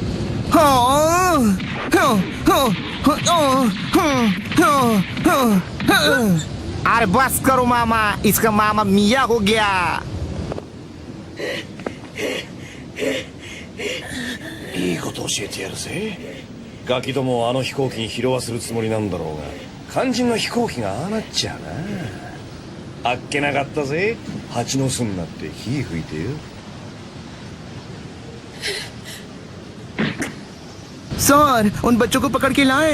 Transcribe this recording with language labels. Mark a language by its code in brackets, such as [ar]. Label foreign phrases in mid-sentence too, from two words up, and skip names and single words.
[hi] अरे बस करो मामा, इसका [it] mamma mia [hi] हो गया। [ja] いいこと教えてやるぜ。ガキどもをあの飛行機に拾わせるつもりなんだろうが、肝心の飛行機がああなっちゃうな。あっけなかったぜ。蜂の巣になって火吹いてよ。 [hi] सर उन बच्चों को पकड़ के लाएं।